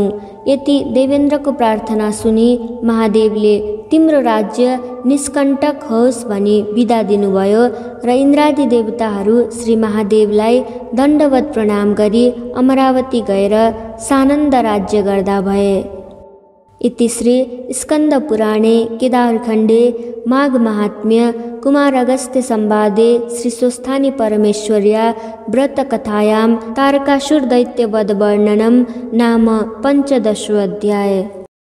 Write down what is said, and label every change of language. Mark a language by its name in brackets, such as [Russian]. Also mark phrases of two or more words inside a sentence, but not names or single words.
[Nepali] यति देवेन्द्रको प्रार्थना सुनि महादेवले तिम्रो राज्य निष्कण्टक होस् भनी बिदा दिनुभयो र इन्द्रादि देवताहरू श्री महादेवलाई दण्डवत प्रणाम गरी अमरावती गएर सानन्द राज्य गर्दा भए। [Sanskrit] इति श्री स्कन्दपुराणे केदारखण्डे माघ महात्म्य कुमार अगस्त्य संवादे श्री स्वस्थानी परमेश्वर्या व्रतकथायां तारकासुर दैत्यवध वर्णनम नाम 15 अध्याय।